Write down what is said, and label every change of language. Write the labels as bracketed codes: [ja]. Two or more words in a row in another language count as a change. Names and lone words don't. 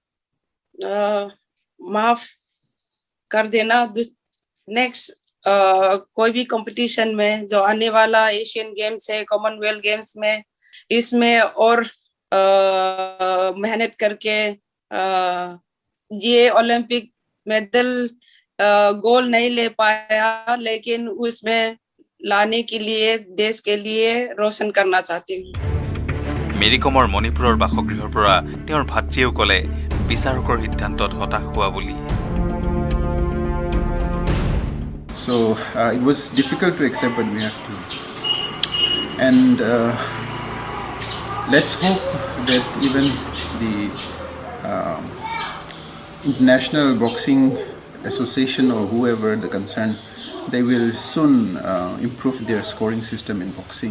[hi] माफ कर देना नेक्स्ट कोई भी कंपटीशन में जो आने वाला एशियन गेम्स है कॉमनवेल्थ गेम्स में इसमें और मेहनत करके ये [en] Olympic medal [hi] गोल नहीं ले पाया लेकिन उसमें लाने के लिए देश के लिए रोशन करना चाहती हूँ [as] মেৰী কমৰ মণিপুৰৰ বাসগৃহৰ পৰা তেওঁৰ ভাতৃয়েও ক'লে বিচাৰকৰ সিদ্ধান্তত হতাশ হোৱা বুলি [en] So it was difficult to accept, but we have to. And let's hope that even the International Boxing Association or whoever the concerned, they will soon improve their scoring system in boxing.